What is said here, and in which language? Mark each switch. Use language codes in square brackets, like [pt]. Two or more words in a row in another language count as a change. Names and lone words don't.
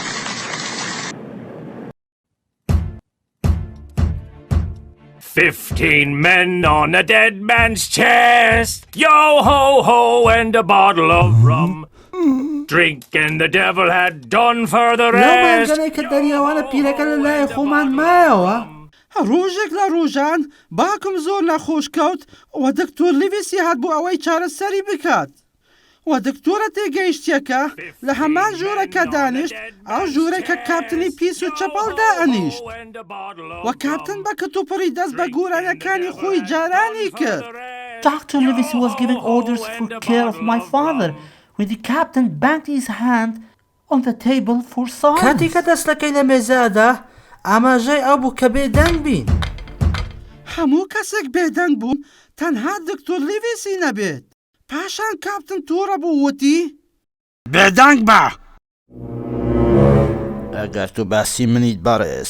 [en] "15 men on a dead man's chest. Yo ho ho and a bottle of rum. Drink and the devil had done for the [ckb] لەو [en] rest." [ckb] مانگەلەی کە دەریاوانە پیرەکە لە لای خۆمان مایەوە. ڕۆژێک لە ڕۆژان باکم زۆر نەخۆش کەوت و دکتۆر لیڤیسی هات بۆ ئەوەی چارەسەری بکات. و دکتۆرە تێگەیشتیەکە لە هەمان ژوورەکە دانیشت ئەو ژوورێکە کاپتنی پیس و چەپەڵدا ئەنیشت. و کاپتن بە کتوپڕی دەست بە گۆرانەکانی خۆی جارانی کرد. [en] Dr. Livesey was giving orders for care of my father when the captain banged his hand on the table for silence. [ckb] کاتی کە دەستەکەی لە مێزەدا ئاماژەی ئەو بوو کە بێدەنگ بین. هەموو کەسێک بێدەنگ بوون تەنها دکتۆر لیڤیسی نەبێت. پاشان کاپتن تووڕە بوو وتی بێدەنگ بە. ئەگەر تو باسی منیت بەڕێز.